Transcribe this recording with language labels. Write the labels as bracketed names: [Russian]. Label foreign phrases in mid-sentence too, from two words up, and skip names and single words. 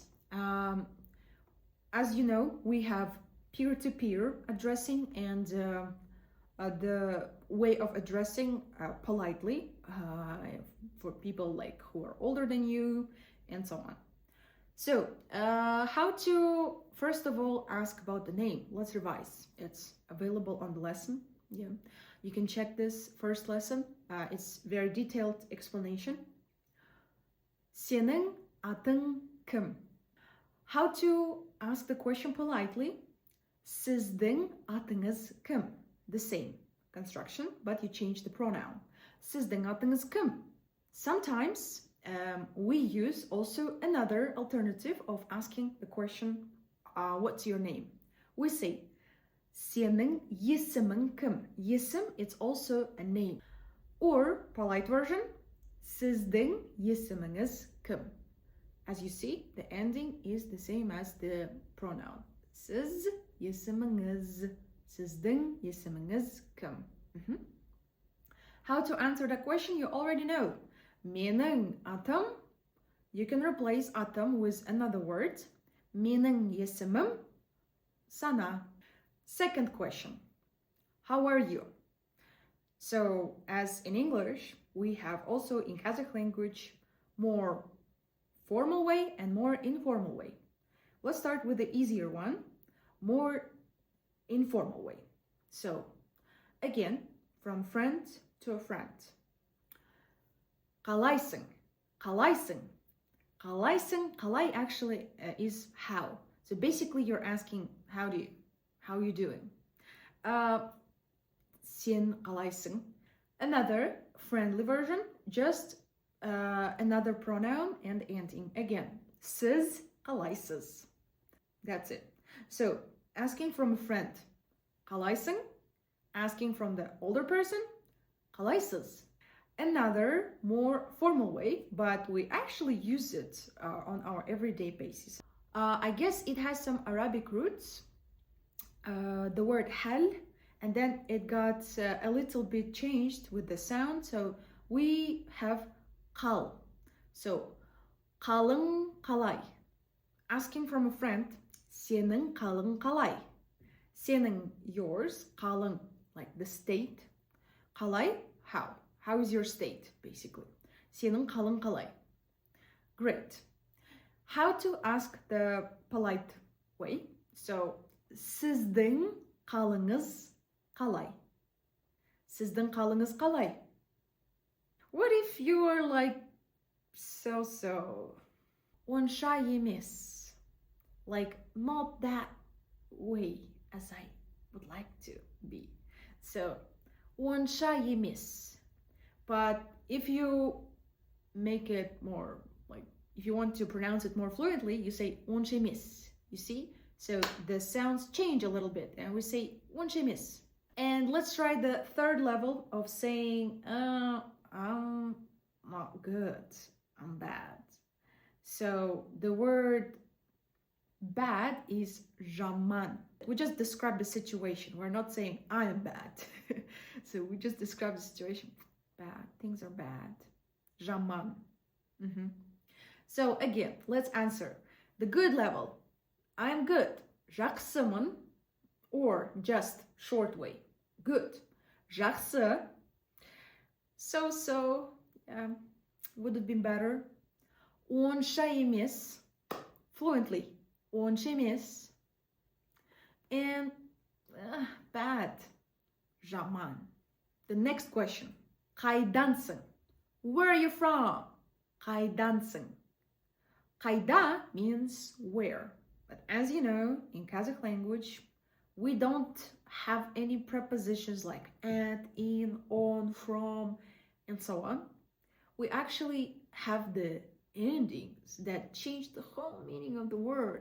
[English] As you know, we have peer-to-peer addressing and the way of addressing politely for people like who are older than you and so on. So how to first of all ask about the name. Let's revise. It's available on the lesson. You can check this first lesson. It's very detailed explanation. [Kazakh] Senin adın kim? [English] How to ask the question politely. [Kazakh] Sizдің adınız kim? [English] The same construction, but you change the pronoun. [Kazakh] Sizдің adınız kim? [English] Sometimes we use also another alternative of asking the question, what's your name? We say, [Kazakh] senin есімің kim? Есім, [English] it's also a name. Or, polite version, [Kazakh] sizдің есіміңіз kim? [English] As you see, the ending is the same as the pronoun. [Kazakh] Siz есіміңіз. Sizдің есіміңіз kim? [English] How to answer that question, you already know. [Kazakh] Менің атым, [English] you can replace атым with another word. [Kazakh] Менің есімім, Sana. [English] Second question, how are you? So, as in English, we have also in Kazakh language more formal way and more informal way. Let's start with the easier one, more informal way. So, again, from friend to a friend. [Kazakh] Қалайсың? Қалайсың? Қалайсың? Қалай [English] actually is how. So basically you're asking how are you doing? [Kazakh] Сен қалайсың? [English] Another friendly version, just another pronoun and ending. Again, [Kazakh] siz қалайсыз. [English] That's it. So asking from a friend, қалайсың? Asking from the older person, қалайсыз? Another more formal way, but we actually use it on our everyday basis. I guess it has some Arabic roots, the word hal, and then it got a little bit changed with the sound, so we have qal. So, [Kazakh] қалың қалай? [English] Asking from a friend, [Kazakh] сенің қалың қалай? Сенің, yours, қалың, [English] like the state. [Kazakh] Қалай, how? [English] How is your state, basically? [Kazakh] Сенің қалың қалай? [English] Great. How to ask the polite way? So, [Kazakh] сіздің қалыңыз қалай? Сіздің қалыңыз қалай? [English] What if you are like so? [Kazakh] Онша емес. [English] Like, not that way as I would like to be. So, [Kazakh] онша емес. [English] But if you make it more, like, if you want to pronounce it more fluently, you say онша емес. You see? So the sounds change a little bit and we say онша емес. And let's try the third level of saying, I'm not good, I'm bad. So the word bad is жаман. We just describe the situation. We're not saying I am bad. So we just describe the situation. Bad, things are bad. Жаман. So again, let's answer. The good level. I am good. Жақсымын. Or just short way. Good. [Kazakh] Жақсы. So. [English] Would have been better. [Kazakh] Онша емес. [English] Fluently. Онша емес. And bad. Жаман. The next question. Қайдансың? Where are you from? Kaydansın. Kayda means where. But as you know, in Kazakh language, we don't have any prepositions like at, in, on, from, and so on. We actually have the endings that change the whole meaning of the word.